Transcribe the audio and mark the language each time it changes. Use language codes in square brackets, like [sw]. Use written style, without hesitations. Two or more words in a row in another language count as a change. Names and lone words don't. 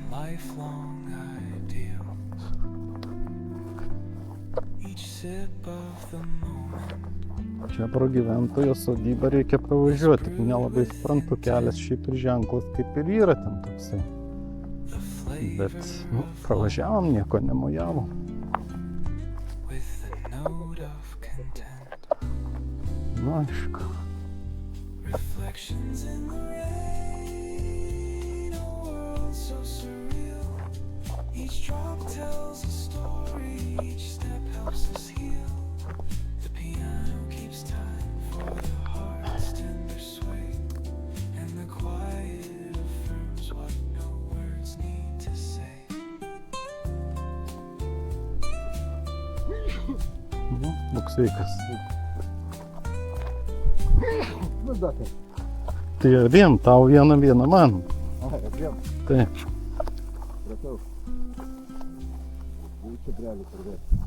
[en] lifelong ideal. Each sip of the moment. [lt] Čia pro gyventojo sodybą reikia pravažiuoti, tik nelabai suprantu, kelias šiaip ir ženklas kaip ir yra ten toksai. Bet, pravažiavom, nieko nemojavom. [en] With a note of content. [lt] Aišku. [en] Reflections in the rain, a world so surreal. Each drop tells a story, each step helps us heal. The piano keeps time for the heart's tender sway, and the quiet affirms what no words need to say. [lt] Būk sveikas. Nu, da, tai. Tai abiem, tau vieną man. Ai, abiem. Taip. Pratau. Jau čia brelių pradėti.